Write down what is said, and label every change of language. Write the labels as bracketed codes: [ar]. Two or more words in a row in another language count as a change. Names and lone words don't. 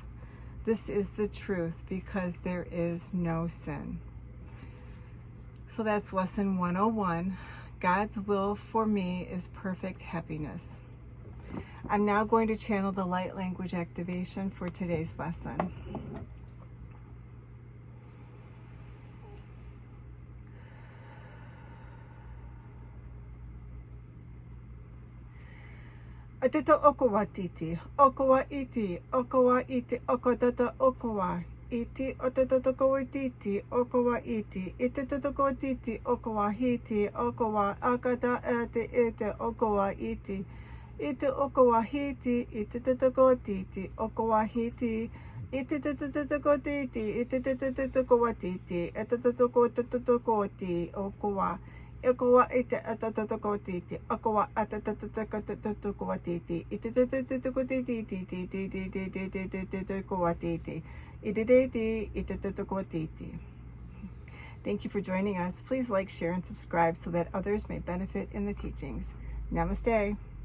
[en] This is the truth because there is no sin. So that's lesson 101. God's will for me is perfect happiness. I'm now going to channel the light language activation for today's lesson. Atito okowa titi, okowa iti, okotata okowa, iti ototokowa titi, okowa iti, itotokowa titi, okowa hiti, okowa akata ate ete okowa iti, ite okawahiti, ite tatakotiti, okawahiti, ite tatakotiti, ite tatakotiti, atatakoti, okawa. Okawa ite atatakotiti, okawa atatakotiti, ite tatakotiti, ite. Thank you for joining us. Please like, share, and subscribe so that others may benefit in the teachings. Namaste.